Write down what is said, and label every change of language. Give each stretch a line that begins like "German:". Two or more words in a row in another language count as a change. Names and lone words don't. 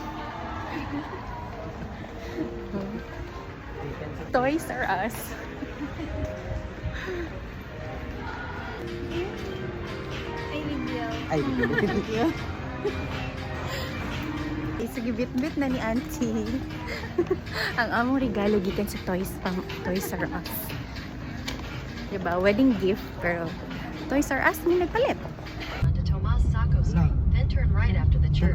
Cebuano: Toys R Us. Ay, Sige, bit-bit na ni auntie. Ang among regalo gikan sa Toys R Us. Diba?
English: Wedding gift,
Cebuano: pero Toys R Us may nagpalit.
English: To Tomas Sacco Street, then turn right after the church.